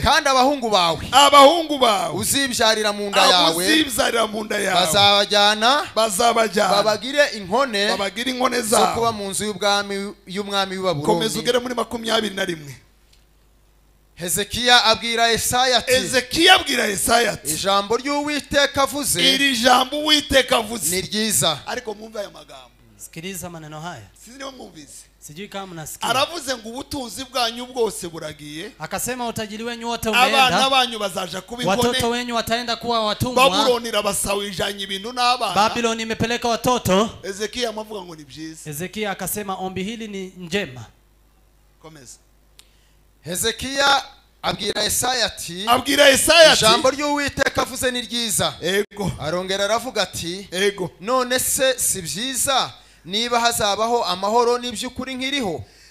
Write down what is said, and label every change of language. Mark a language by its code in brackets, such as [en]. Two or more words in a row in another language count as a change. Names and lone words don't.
[rw] kandi abahungu bawe uzibyarira mu nda yawe bazabajyana babagire inkone zo kuba mu nzu y'umwami w'i Babuloni. Komeza ugere muri 21. Hezekiya abwira Yesaya ati, ijambo ry'Uwiteka avuze, iri jambo Uwiteka avuze ni ryiza. Ariko mwumva aya magambo, [sw] sikiliza maneno haya, [rw] sinio mwumvise, [sw] sijui kama mnasikia. [rw] Aravuze ngo ubutunzi bwanyu bwose buragiye, [sw] akasema utajiri wenyu wote umeenda, [rw] abana banyu bazaja kubikone, [sw] watoto wenyu wataenda kuwa watumwa. [rw] Babuloni irabasawijanye ibintu n'abana, [sw] Babylon imepeleka watoto. [rw] Hezekiya amavuga ngo ni byiza. [sw] Hezekiya akasema ombi hili ni njema. [rw] Komeza. Hezekiya abwira Yesaya ati, ijambo ry'Uwiteka avuze ni ryiza. Ego. Arongera aravuga ati, ego, none se si byiza niba hazabaho amahoro n'iby'ukuri nkiriho?